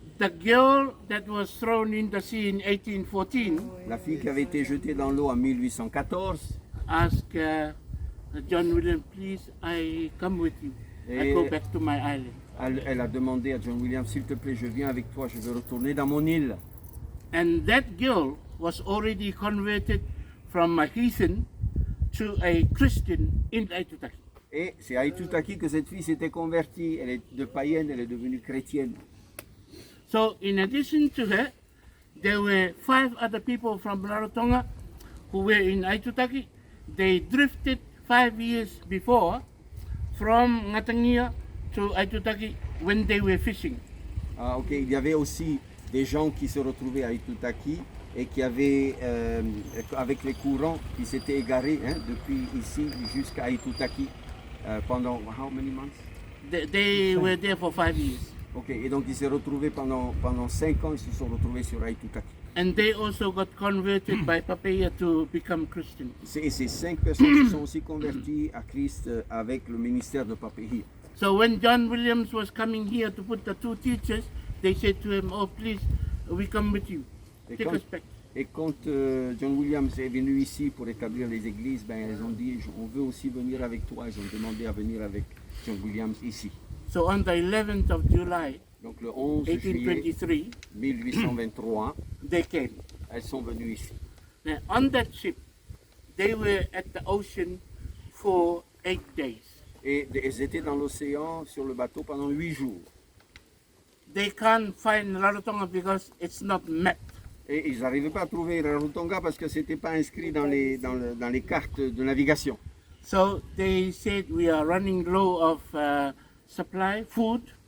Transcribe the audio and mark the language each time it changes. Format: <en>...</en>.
<en>the girl that was thrown in the sea in 1814</en> <fr>la fille qui avait été jetée dans l'eau en 1814,</fr> <en>asked John Williams, please, I come with you. I go back to my island.</en> <fr>elle a demandé à John Williams, s'il te plaît, je viens avec toi, je veux retourner dans mon île.</fr> <en>And that girl was already converted from a heathen to a Christian in Aitutaki.</en> <fr>Et c'est à Aitutaki que cette fille s'était convertie. Elle est de païenne, elle est devenue chrétienne.</fr> <en>So in addition to her, there were 5 other people from Rarotonga who were in Aitutaki. They drifted 5 years before from Ngatangia to Aitutaki when they were fishing.</en> <fr>Ah, ok, il y avait aussi des gens qui se retrouvaient à Aitutaki et qui avaient, avec les courants, qui s'étaient égarés depuis ici jusqu'à Aitutaki pendant</fr> <en>how many months? They were there for 5 years.</en> <fr>Ok, et donc ils se retrouvaient pendant 5 ans, ils se sont retrouvés sur Aitutaki.</fr> <en>And they also got converted by Papeya to become Christians.</en> <fr>Et ces 5 personnes se sont aussi converties à Christ avec le ministère de Papehia.</fr> <en>So when John Williams was coming here to put the 2 teachers, they said to him, oh please, we come with you.</en> <fr>Et</fr> <en>Take</en> <fr>quand,</fr> <en>us back.</en> <fr>et quand John Williams est venu ici pour établir les églises, ben, elles ont dit, on veut aussi venir avec toi. Ils ont demandé à venir avec John Williams ici.</fr> <en>So on the 11th of July,</en> <fr>Donc le 11 juillet</fr> <en>1823,</en> <fr>1823,</fr> <en>they came.</en> <fr>elles sont venues ici.</fr> <en>Now on that ship, they were at the ocean for 8 days.</en> <fr>Et elles étaient dans l'océan, sur le bateau, pendant 8 jours.</fr> <en>They can't find Rarotonga because it's not mapped.</en> <fr>Et ils n'arrivaient pas à trouver Rarotonga parce que ce n'était pas inscrit dans les cartes de navigation.</fr> <en>So they said we are running low of supply, food.</en>